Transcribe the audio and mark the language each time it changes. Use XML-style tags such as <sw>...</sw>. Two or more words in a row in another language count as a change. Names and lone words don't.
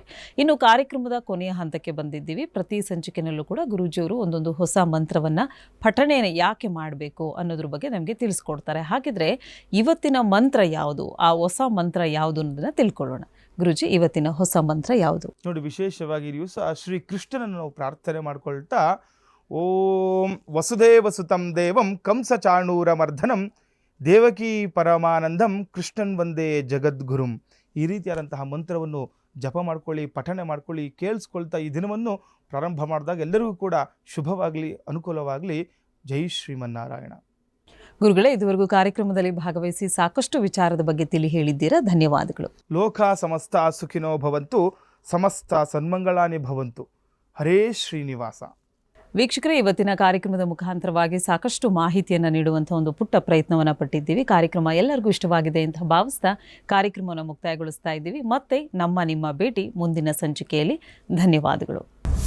<kn>ಇನ್ನು ಕಾರ್ಯಕ್ರಮದ ಕೊನೆಯ ಹಂತಕ್ಕೆ ಬಂದಿದ್ದೀವಿ. ಪ್ರತಿ ಸಂಚಿಕೆನಲ್ಲೂ ಕೂಡ ಗುರೂಜಿಯವರು ಒಂದೊಂದು ಹೊಸ ಮಂತ್ರವನ್ನು ಪಠಣೆಯನ್ನು ಯಾಕೆ ಮಾಡಬೇಕು ಅನ್ನೋದ್ರ ಬಗ್ಗೆ ನಮಗೆ ತಿಳಿಸ್ಕೊಡ್ತಾರೆ. ಹಾಗಿದ್ರೆ ಇವತ್ತಿನ ಮಂತ್ರ ಯಾವುದು, ಆ ಹೊಸ ಮಂತ್ರ ಯಾವುದು ಅನ್ನೋದನ್ನು ತಿಳ್ಕೊಳ್ಳೋಣ. ಗುರೂಜಿ, ಇವತ್ತಿನ ಹೊಸ ಮಂತ್ರ ಯಾವುದು? ನೋಡಿ, ವಿಶೇಷವಾಗಿ ದಿವಸ ಶ್ರೀ ಕೃಷ್ಣನನ್ನು ನಾವು ಪ್ರಾರ್ಥನೆ ಮಾಡ್ಕೊಳ್ತಾ,</kn> <sa>ಓಂ ವಸುದೇವ ಸುತಂ ದೇವಂ ಕಂಸ ಚಾಣೂರ ಮರ್ಧನಂ ದೇವಕಿ ಪರಮಾನಂದಂ ಕೃಷ್ಣನ್ ವಂದೇ ಜಗದ್ಗುರುಂ,</sa> <kn>ಈ ರೀತಿಯಾದಂತಹ ಮಂತ್ರವನ್ನು ಜಪ ಮಾಡ್ಕೊಳ್ಳಿ, ಪಠಣೆ ಮಾಡ್ಕೊಳ್ಳಿ, ಕೇಳಿಸ್ಕೊಳ್ತಾ ಈ ದಿನವನ್ನು ಪ್ರಾರಂಭ ಮಾಡಿದಾಗ ಎಲ್ಲರಿಗೂ ಕೂಡ ಶುಭವಾಗಲಿ, ಅನುಕೂಲವಾಗಲಿ. ಜೈ ಶ್ರೀಮನ್ನಾರಾಯಣ. ಗುರುಗಳೇ, ಇದುವರೆಗೂ ಕಾರ್ಯಕ್ರಮದಲ್ಲಿ ಭಾಗವಹಿಸಿ ಸಾಕಷ್ಟು ವಿಚಾರದ ಬಗ್ಗೆ ತಿಳಿ ಹೇಳಿದ್ದೀರಾ, ಧನ್ಯವಾದಗಳು.</kn> <sa>ಲೋಕ ಸಮಸ್ತ ಸುಖಿನೋ ಭವಂತು, ಸಮಸ್ತ ಸನ್ಮಂಗಳಾನಿ ಭವಂತು. ಹರೇ ಶ್ರೀನಿವಾಸ.</sa> <kn>ವೀಕ್ಷಕರೇ, ಇವತ್ತಿನ ಕಾರ್ಯಕ್ರಮದ ಮುಖಾಂತರವಾಗಿ ಸಾಕಷ್ಟು ಮಾಹಿತಿಯನ್ನು ನೀಡುವಂಥ ಒಂದು ಪುಟ್ಟ ಪ್ರಯತ್ನವನ್ನು ಪಟ್ಟಿದ್ದೀವಿ. ಕಾರ್ಯಕ್ರಮ ಎಲ್ಲರಿಗೂ ಇಷ್ಟವಾಗಿದೆ ಅಂತ ಭಾವಿಸ್ತಾ ಕಾರ್ಯಕ್ರಮವನ್ನು ಮುಕ್ತಾಯಗೊಳಿಸ್ತಾ ಇದ್ದೀವಿ. ಮತ್ತೆ ನಿಮ್ಮ ಭೇಟಿ ಮುಂದಿನ ಸಂಚಿಕೆಯಲ್ಲಿ. ಧನ್ಯವಾದಗಳು.</kn>